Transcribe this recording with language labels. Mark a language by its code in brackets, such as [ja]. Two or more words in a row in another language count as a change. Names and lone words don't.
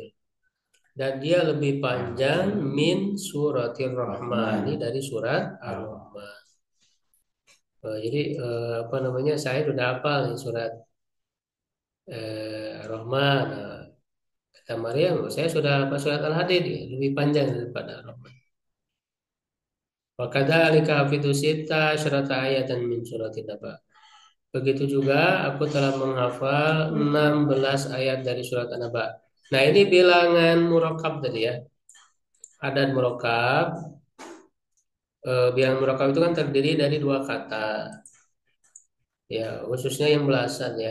[id] Dan dia lebih panjang [ar] من سورة الرحمن [id] dari surat ar-rahman. Jadi apa namanya saya sudah hafal nih surat ar-rahman. Nah, kata Maryam, saya sudah hafal surat al-hadid ya, lebih panjang daripada ar-rahman. [ar] وكذلك حفظت ستة عشر آية من سورة النبأ. [id] Begitu juga aku telah menghafal 16 ayat dari surat An-Naba. Nah, ini bilangan murakkab tadi ya. [ar] عدد مركب. [id] Bilangan murakkab itu kan terdiri dari dua kata. Ya, khususnya yang belasan ya.